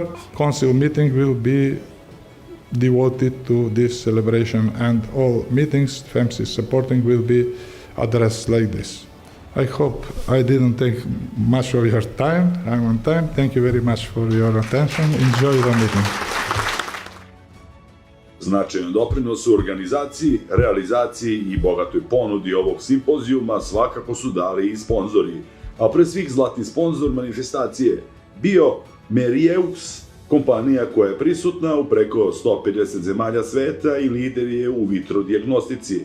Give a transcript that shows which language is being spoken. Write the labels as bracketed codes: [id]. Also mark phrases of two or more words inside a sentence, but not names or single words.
[en] Council meeting will be devoted to this celebration, and all meetings FEMS is supporting will be addressed like this. I hope I didn't take much of your time. I'm on time. Thank you very much for your attention. Enjoy the meeting. [sr] Značajan doprinos u organizaciji, realizaciji i bogatoj ponudi ovog simpozijuma svakako su dali i sponzori, a pre svih zlatni sponzor manifestacije bio Merieux, kompanija koja je prisutna u preko 150 zemalja sveta i lider je u vitrodijagnostici.